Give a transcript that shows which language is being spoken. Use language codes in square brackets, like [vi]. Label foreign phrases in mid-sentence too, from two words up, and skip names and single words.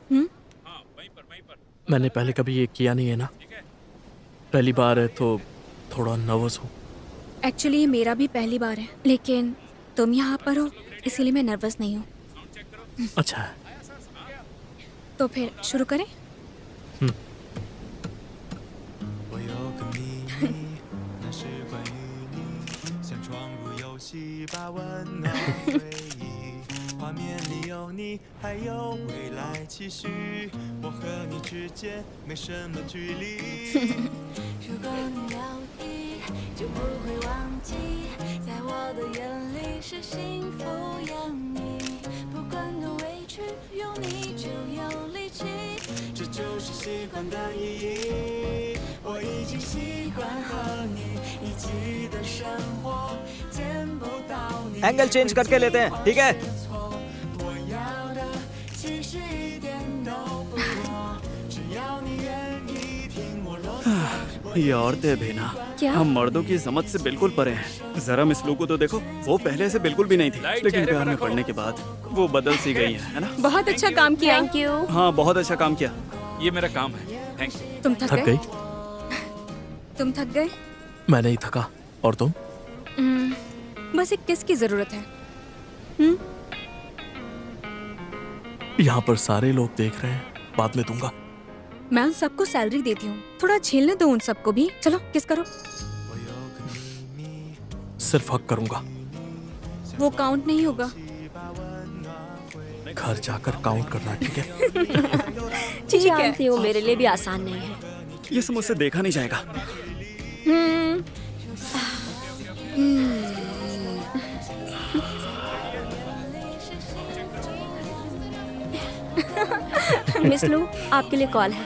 [hi] मैंने पहले कभी ये किया नहीं है ना, पहली बार है तो थोड़ा नर्वस हूँ। एक्चुअली ये मेरा भी पहली बार है, लेकिन तुम यहाँ पर हो इसीलिए मैं नर्वस नहीं हूँ। अच्छा है। तो फिर शुरू करें? [zh] 我有个秘密，那是关于你，想闯入游戏，把温暖回忆，画面里有你，还有未来期许，我和你之间没什么距离。如果你留意，就不会忘记，在我的眼里是幸福洋溢。不管多委屈，有你就有力气，这就是习惯的意义。我已经习惯和你一起的生活，见不到你。 [en] angle change [hi] करके लेते हैं, ठीक है? [zh] 我要的其实一点都不多，只要你愿意听我啰嗦。 [hi] ये औरतें भी ना, क्या? हम मर्दों की समझ से बिल्कुल परे हैं। जरा मिस लू को तो देखो, वो पहले से बिल्कुल भी नहीं थी, लेकिन प्यार में पड़ने के बाद वो बदल सी गई है ना? बहुत अच्छा काम किया। [en] Thank you. [hi] हाँ, बहुत अच्छा काम किया। ये मेरा काम है। थैंक्स। तुम थक थक गए? गई? तुम थक गए? मैं नहीं थका। और तुम? बस एक किस की जरूरत है। यहाँ पर सारे लोग देख रहे हैं, बाद में दूंगा। मैं उन सबको सैलरी देती हूँ, थोड़ा झेलने दो उन सबको भी। चलो किस करो। [zh] 我有个秘密， [hi] सिर्फ हक करूंगा। वो काउंट नहीं होगा। [zh] 把温暖回。 [hi] घर जाकर काउंट करना, ठीक है? ठीक है। जानती हूँ मेरे लिए भी आसान नहीं है। ये सब मुझसे देखा नहीं जाएगा। मिस लू, आपके लिए कॉल है।